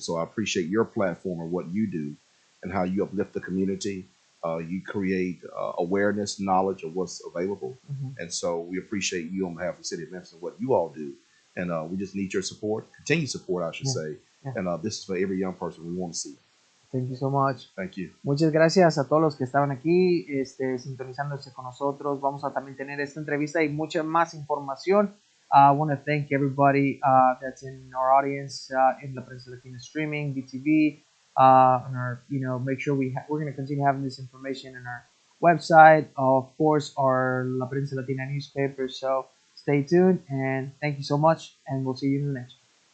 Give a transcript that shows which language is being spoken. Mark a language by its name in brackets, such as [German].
[English] So I appreciate your platform and what you do and how you uplift the community. You create awareness, knowledge of what's available. Mhm. And so we appreciate you on behalf of the city of Memphis and what you all do. And we just need your support, continued support, I should Yeah, say. yeah. And this is for every young person we want to see. Thank you so much. Thank you. [Spanish] Muchas gracias a todos los que estaban aquí, sintonizándose con nosotros. Vamos a también tener esta entrevista y mucha más información. [English] I want to thank everybody that's in our audience in La Prensa Latina streaming, BTV, and our, make sure we're going to continue having this information in our website, of course, our La Prensa Latina newspaper. So stay tuned, and thank you so much, and we'll see you in the next one.